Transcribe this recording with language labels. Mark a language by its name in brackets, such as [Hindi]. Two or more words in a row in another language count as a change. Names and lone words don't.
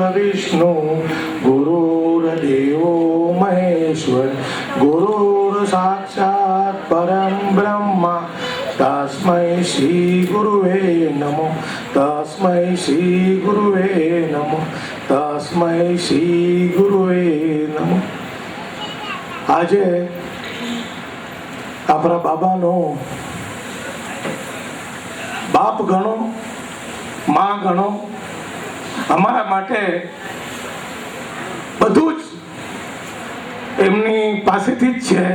[Sanskrit] विष्णु गुरुर्देवो महेश्वर गुरुर साक्षात परम ब्रह्मा तस्मै श्री गुरुवे नमो तस्मै श्री गुरुवे नमो तस्मै श्री गुरुवे नमो. [Gujarati] આજે આપણા બાબાનો બાપ ગણો, માં ગણો, અમારા માટે બધું જ એમની પાસેથી જ છે.